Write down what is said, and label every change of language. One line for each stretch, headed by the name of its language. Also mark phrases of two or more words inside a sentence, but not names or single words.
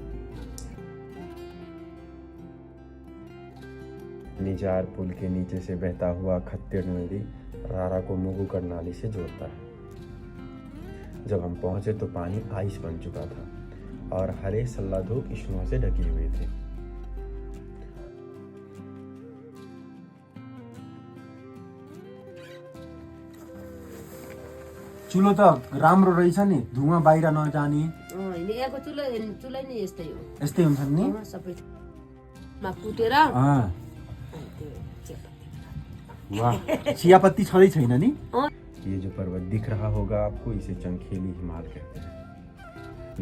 Hindi: निजार पुल के नीचे से बहता हुआ खत्तिर नदी रारा को मुगु करनाली से जोड़ता है। जब हम पहुंचे तो पानी आइस बन चुका था और हरे सल्लाधोक स्नो से ढके हुए थे।
Nepali: चुलो त राम्रो रहेछ नि, धुवा बाहिर नजाने। यहाँको चुलै नै यस्तै हो, यस्तै हुन्छ नि। सबै मा कुटेर वाह, चियापत्ती छँदै छैन नि।
Hindi: ये जो पर्वत दिख रहा होगा आपको, इसे चंखेली हिमाल कहते हैं।